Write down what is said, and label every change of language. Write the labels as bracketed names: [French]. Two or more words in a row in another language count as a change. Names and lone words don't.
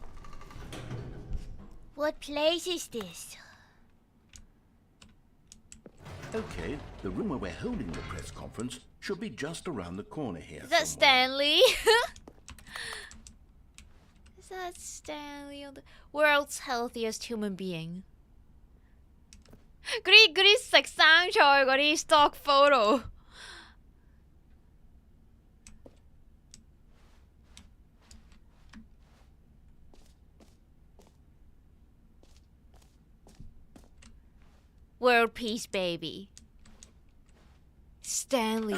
[English] What place is this? Okay, the room where we're holding the press conference should be just around the corner here. Is that somewhere. Stanley? Is that Stanley, the world's healthiest human being? [Cantonese] 嗰啲食生菜嗰啲 [English] stock photo。World peace, baby. Stanley.